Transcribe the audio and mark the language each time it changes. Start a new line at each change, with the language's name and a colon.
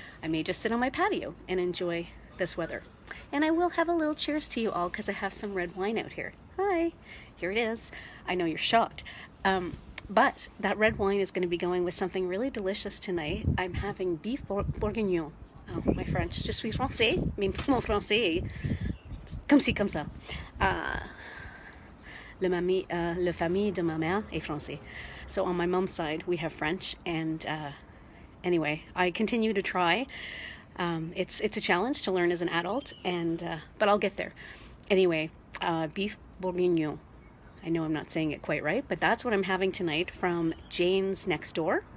English: I may just sit on my patio and enjoy this weather. And I will have a little cheers to you all because I have some red wine out here. Hi, here it is. I know you're shocked. But that red wine is going to be going with something really delicious tonight. I'm having beef bourguignon. Oh, my French.
French: Je suis français, mais mon français, comme ci, comme ça. La famille de ma mère est français.
English: So on my mom's side, we have French. And anyway, I continue to try. It's a challenge to learn as an adult, and but I'll get there. Anyway, beef bourguignon. I know I'm not saying it quite right, but that's what I'm having tonight from J9’s next door.